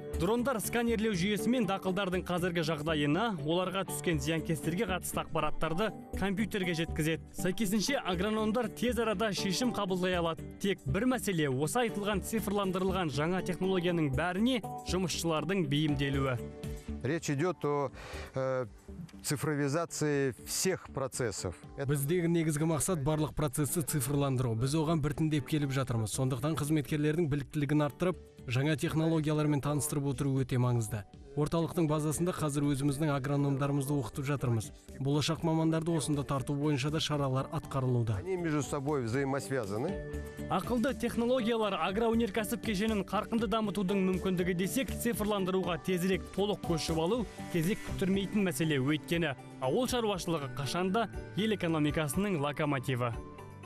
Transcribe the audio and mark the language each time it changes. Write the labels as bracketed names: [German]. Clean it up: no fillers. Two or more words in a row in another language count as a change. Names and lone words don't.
[Kazakh] Дрондар сканерлеу жүйесімен дақылдардың қазіргі жағдайына, оларға түскен зиянкестерге қатысты ақпараттарды компьютерге жеткізеді. Сәйкесінше агрономдар тез арада шешім қабылдай алады. Тек бір мәселе, осы айтылған цифрландырылған жаңа технологияның бәріне жұмысшылардың бейімделуі. [Russian] Речь идет о цифровизации всех процессов. [Kazakh] Біздегі негізгі мақсат барлық процесті цифрландыру. Біз оған біртіндеп келіп жатырмыз. Сондықтан қызметкерлердің біліктілігін арттырып, жаңа технологиялармен таныстырып отыру өте маңызды. Орталықтың базасында қазір өзіміздің агрономдарымызды оқытып жатырмыз. Болашақ мамандарды осында тарту бойынша да шаралар атқарылуда. [Russian] Они между собой взаимосвязаны. [Kazakh] Ақылды технологиялар агроөнеркәсіп кешенін қарқынды дамытудың мүмкіндігі десек, цифрландыруға тезірек толық көшіп алу кезек күттірмейтін мәселе. Өйткені ауыл шаруашылығы қашанда ел экономикасының локомотиві.